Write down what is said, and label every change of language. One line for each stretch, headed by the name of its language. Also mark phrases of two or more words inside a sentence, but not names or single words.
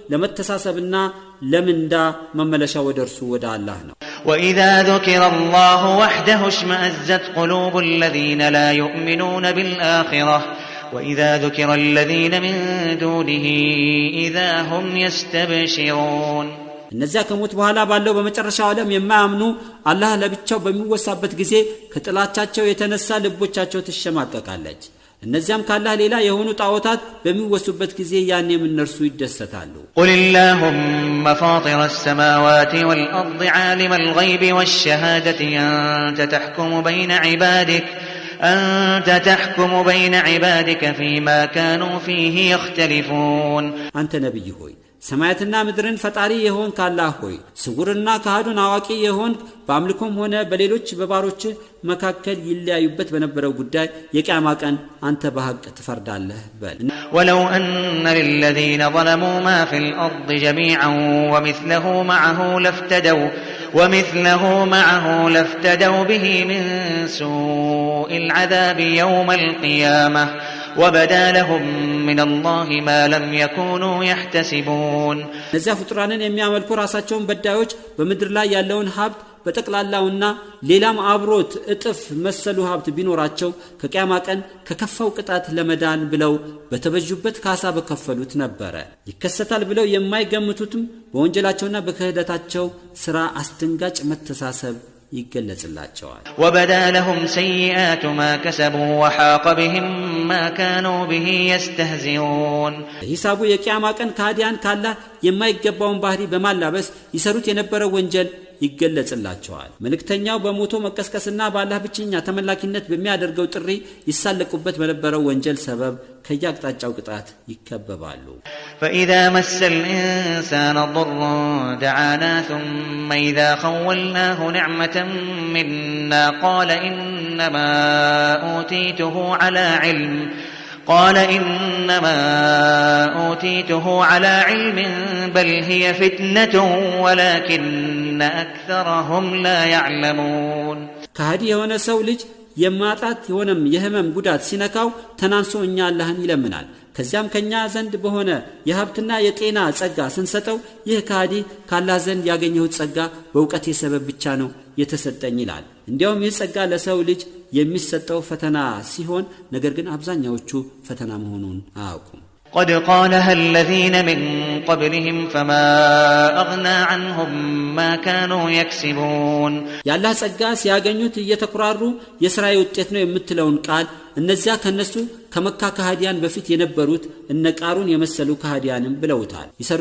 Amharic: ለመተሳሰብና ለምንዳ መመለሻ ወደ እርሱ ወደ አላህ ነው
Arabic: وإذا ذكر الله وحده اشمأزت قلوب الذين لا يؤمنون بالآخرة وإذا ذكر الذين من دونه إذا هم يستبشرون
Amharic: እነዚያ ከሞት በኋላ ባለው በመጨረሻው ዓለም የማያምኑ አላህ ለብቻው በሚወሳበት ጊዜ ከጥላቻቸው የተነሳ ልቦቻቸው ተሸማቀቃለች እነዚያም ካላህ ሌላ የሆኑ ጣዖታት በሚወሱበት ጊዜ ያኔም እነርሱ ይደሰታሉ
Arabic: قل اللهم فاطر السماوات والأرض عالم الغيب والشهادة أنت تحكم بين عبادك فيما كانوا فيه يختلفون أنت نبي هوي
Amharic: ሰማያትና ምድርን ፈጣሪ የሆን ካላህ ሆይ ስውርና ካህዱን አዋቂ የሆን በአምልኮም ሆነ በሌሎች በባሮች መካከል ይለያዩበት በነበረው ጉዳይ የቂያማ ቀን አንተ በሐቅ ትፈርዳለህ በል
Arabic: ولو أن للذين ظلموا ما في الأرض جميعا ومثله معه لافتدوا به من سوء العذاب يوم القيامة وبدا لهم من الله ما لم يكونوا يحتسبون
Amharic: ነዚያ ፍጡራንን የሚያመልኩ ራሳቸውን በዳዮች በመድር ላይ ያለውን ሀብት በጠቅላላውና ሌላም አብሮት እጥፍ መሰሉ ሀብት ቢኖራቸው ከቂያማ ቀን ከከፋው ቅጣት ለመዳን ብለው በተበጁበት ካሳ በከፈሉት ነበር ይከሰታል ብለው የማይገምቱትም በወንጀላቸውና በክህደታቸው ስራ አስደንጋጭ መተሳሰብ ይገለጽላቸዋል
Arabic: وبدا لهم سيئات ما كسبوا وحاق بهم ما كانوا به يستهزئون
Amharic: ሂሳቡ የቂያማ ቀን ካዲያን ካላህ የማይገባውን ባህሪ በማላበስ ይሰሩት የነበረው ወንጀል ይገለጽላቸዋል መልእክተኛው በሞቶ መቀስቀስና በአላህ ብቸኛ ተመላኪነት በሚያደርገው ጥሪ ይሳለቁበት በነበረው ወንጀል ሰበብ ከያቅጣጫው ቅጣት ይከበባሉ
Arabic: فإذا مس الإنسان ضر دعانا ثم إذا خولناه نعمة منا قال إنما أوتيته على علم بل هي فتنة ولكن أكثرهم لا يعلمون كهدي هنا سولج
Amharic: የማጣት የሆነም የህመም ጉዳት ሲነካው ተናንሶ እኛ አላህን ይለምናል ከዚያም ከኛ ዘንድ በሆነ የሀብትና የጤና ጸጋ ስንሰጠው ይህ ካዲ ካላህ ዘንድ ያገኘው ጸጋ በእውቀት የሰበብ ብቻ ነው የተሰጠኝ ይላል እንዲያውም ይህ ጸጋ ለሰው ልጅ የሚሰጠው ፈተና ሲሆን ነገር ግን አብዛኛዎቹ ፈተና መሆኑን አያውቁም
Arabic: قد قالها الذين من قبلهم فما أغنى عنهم ما كانوا يكسبون
Amharic: ያላህ ጸጋ ሲያገኙት እየተኩራሩ የሥራዬ ውጤት ነው የምትለውን ቃል እነዚያ ከነሱ ከመካ ከሃዲያን በፊት የነበሩት እነ ቃሩን የመሰሉ ከሃዲያንም ብለውታል